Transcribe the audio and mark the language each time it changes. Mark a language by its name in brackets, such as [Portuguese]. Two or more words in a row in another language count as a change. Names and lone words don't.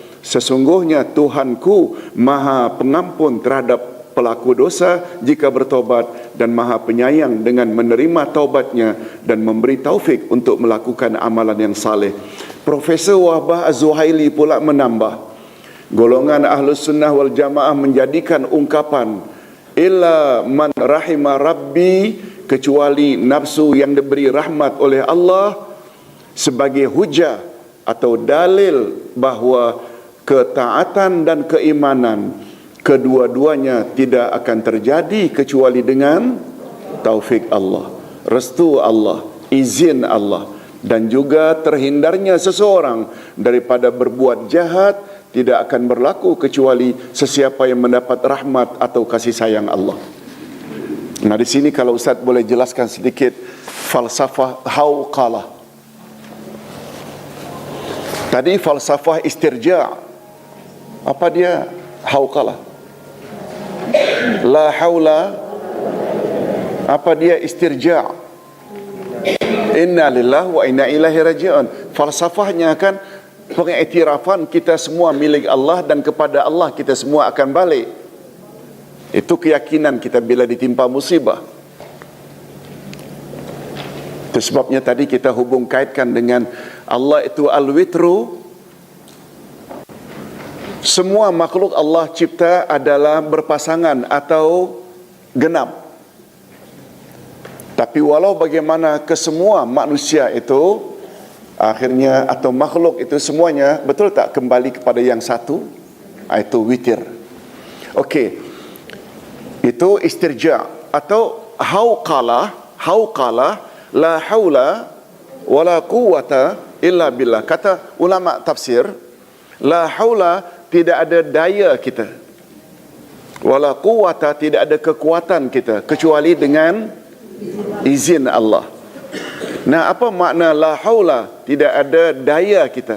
[Malay] Sesungguhnya Tuhanku Maha Pengampun terhadap pelaku dosa jika bertobat, dan Maha Penyayang dengan menerima taubatnya dan memberi taufik untuk melakukan amalan yang saleh. Profesor Wahbah Az-Zuhaili pula menambah, golongan Ahlus Sunnah wal Jamaah menjadikan ungkapan [Arabic] إلا من رحم [Malay] rabbi, kecuali nafsu yang diberi rahmat oleh Allah, sebagai hujah atau dalil bahawa ketaatan dan keimanan kedua-duanya tidak akan terjadi kecuali dengan taufik Allah, restu Allah, izin Allah, dan juga terhindarnya seseorang daripada berbuat jahat tidak akan berlaku kecuali sesiapa yang mendapat rahmat atau kasih sayang Allah. Nah, di sini kalau Ustaz boleh jelaskan sedikit falsafah hauqalah. Tadi falsafah istirja'. Apa dia hauqalah? [Arabic] لا حول. [Malay] Apa dia istirja'? [Arabic] إنا لله وإنا إليه راجعون. [Malay] Falsafahnya kan pengiktirafan kita semua milik Allah dan kepada Allah kita semua akan balik. Itu keyakinan kita bila ditimpa musibah. Itu sebabnya tadi kita hubung kaitkan dengan Allah itu al-witru. Semua makhluk Allah cipta adalah berpasangan atau genap. Tapi walau bagaimana kesemua manusia itu akhirnya, atau makhluk itu semuanya, betul tak kembali kepada yang satu? Itu witir. Okey. Itu istirja' atau hauqalah. Hauqalah, [Arabic] لا حول ولا قوة إلا بالله. [Malay] Kata ulama tafsir, [Arabic] لا حول, [Malay] tidak ada daya kita, [Arabic] ولا قوة, [Malay] tidak ada kekuatan kita, kecuali dengan izin Allah. Nah, apa makna [Arabic] لا حول? [Malay] Tidak ada daya kita.